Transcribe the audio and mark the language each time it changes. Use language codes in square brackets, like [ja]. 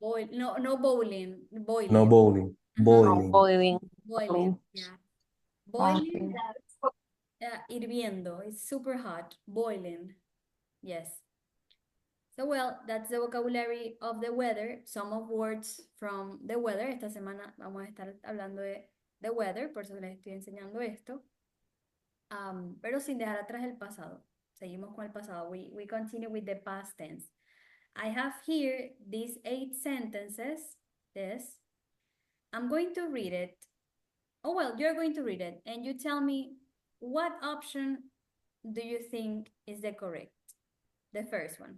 [en] No bowling. Boiling. No bowling. Uh-huh. Boiling. boiling. Boiling. Yeah. Okay. Boiling. Hirviendo. It's super hot. Boiling. Yes. So, well, that's the vocabulary of the weather. Some of words from the weather. [es] Esta semana vamos a estar hablando de the weather, por eso les estoy enseñando esto. Pero sin dejar atrás el pasado. Seguimos con el pasado. [en] We continue with the past tense. I have here these 8 sentences. This. I'm going to read it. Oh, well, you're going to read it. And you tell me what option do you think is the correct? The first one.